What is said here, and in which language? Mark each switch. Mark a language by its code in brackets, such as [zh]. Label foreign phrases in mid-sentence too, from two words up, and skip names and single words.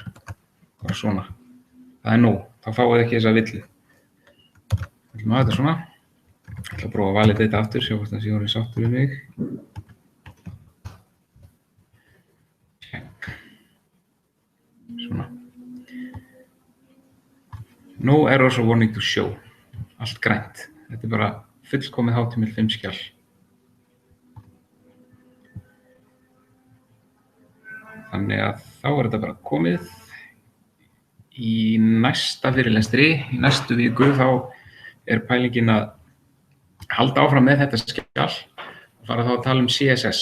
[is] Bara svona. Það nóg. Þá fáið þið ekki þessa villu. Við ætlum að hafa þetta svona. Ég ætla að prófa að valida þetta aftur, sjá hvort það sé orðið sáttur við mig. Svona. [en] No errors or warning to show. [is] Allt grænt. Þetta bara fullkomið HTML5 skjal. Þannig að þá þetta bara komið. Í næsta fyrirlestri, í næstu viku, þá pælingin að halda áfram með þetta skjal og fara þá að tala um CSS.